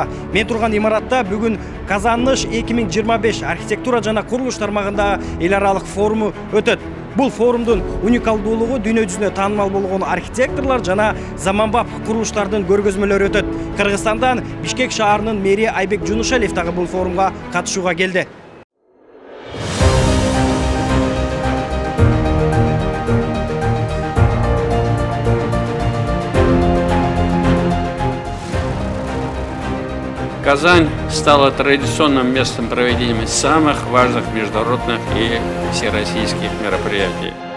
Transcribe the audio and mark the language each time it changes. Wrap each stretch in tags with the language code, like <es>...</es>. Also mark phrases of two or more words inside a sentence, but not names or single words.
<ky>Мен турган имаратта бүгүн Казаныш 2025 архитектура жана курулуш тармагында эл аралык форуму өтөт. Бул форумдун уникалдуулугу дүйнө жүзүнө таанымал болгон архитекторлор жана заманбап курулуштардын көргөзмөлөрү өтөт. Кыргызстандан Бишкек шаарынын мэри Айбек Жунушалиев дагы бул форумга катышууга келди.</ky> <ru>Казань стала традиционным местом проведения самых важных международных и всероссийских мероприятий.</ru>